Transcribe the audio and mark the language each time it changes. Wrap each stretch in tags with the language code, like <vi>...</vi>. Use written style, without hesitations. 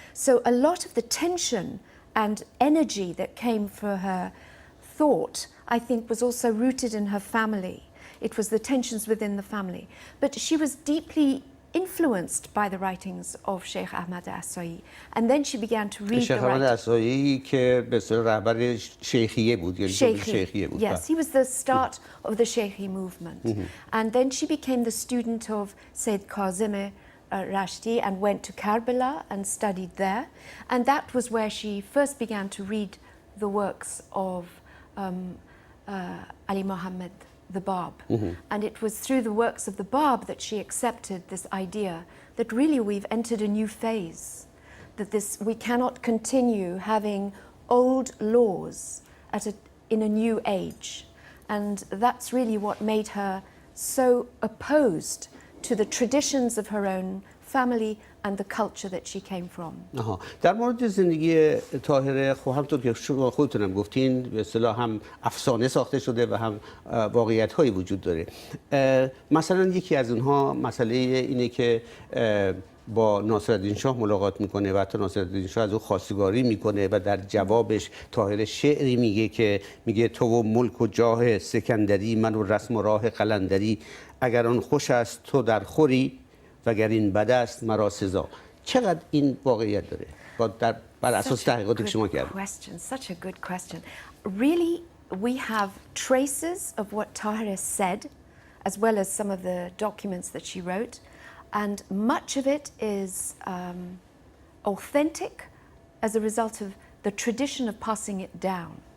<en>So a lot of the tension and energy that came for her thought, I think, was also rooted in her family. It was the tensions within the family. But she was deeply influenced by the writings of Sheikh Ahmad Asai, and then she began to read</en> <fa>Sheikh Ahmad Asai که به اصطلاح رهبر شیخیه بود، یعنی شیخیه بود.</fa> <en>Yes, he was the start of the Sheikhi movement. And then she became the student of Sayyid Kazim Rashti and went to Karbala and studied there. And that was where she first began to read the works of Ali Muhammad, the Bab. And it was through the works of the Bab that she accepted this idea that really we've entered a new phase, that we cannot continue having old laws in a new age. And that's really what made her so opposed to the traditions of her own family and the culture that she came from.</en> <fa>در مورد زندگی طاهره خب همونطور که شما خودتونم گفتین به اصطلاح هم افسانه ساخته شده و هم واقعیت‌هایی وجود داره. مثلا یکی از اونها مسئله اینه که با ناصرالدین شاه ملاقات میکنه و حتی ناصرالدین شاه از او خواستگاری میکنه و در جوابش طاهره شعری میگه که میگه تو و ملک و جاه سکندری، من و رسم و راه قلندری، اگر آن خوش است تو در خوری وگر این بد است مرا سزا. چقدر این واقعیت داره بر اساس تحقیقاتی که شما کردید؟</fa> <en>Such a good question. Really, we have traces of what طاهره said, as well as some of the documents that she wrote, and much of it is authentic as a result of the tradition of passing it down.</en>